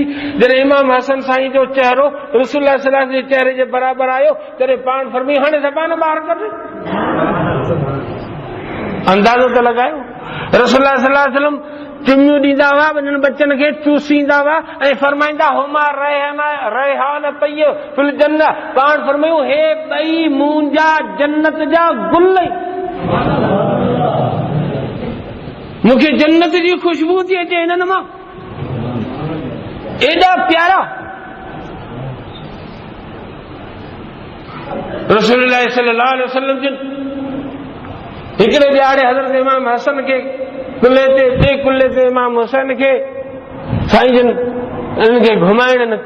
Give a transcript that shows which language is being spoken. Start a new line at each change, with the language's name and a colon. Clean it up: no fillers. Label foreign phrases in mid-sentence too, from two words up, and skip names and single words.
Sindhi: जॾहिं इमाम हसन साईं जो चेहरो रसूलुल्लाह सल्लल्लाहु अलैहि वसल्लम जे चेहरे जे बराबरि आयो, तॾहिं पाण फरमाई हाणे ज़बान ॿाहिरि कढ। अंदाज़ो त लॻायो, रसूलुल्लाह सल्लल्लाहु अलैहि वसल्लम चुमियूं ॾींदा हुआ, ॿिन्हिनि बच्चनि खे चूसींदा हुआ ऐं फरमाईंदा हुमा
Arabic: ريحان طيب في الجنة.
Sindhi: पाण फरमायूं हे ॿई मुंहिंजा जन्नत जा गुल, मूंखे जन्नत जी ख़ुशबू थी अचे हिननि मां, एॾा प्यारा। रसूलुल्लाह सल्लल्लाहु अलैहि वसल्लम जिन हिकिड़े ॾियारे हज़रत इमाम हसन खे कुल्ले ते, ॿिए कुल्ले ते इमाम हुसैन खे साईं जिन इन्हनि खे घुमाइण निकिता।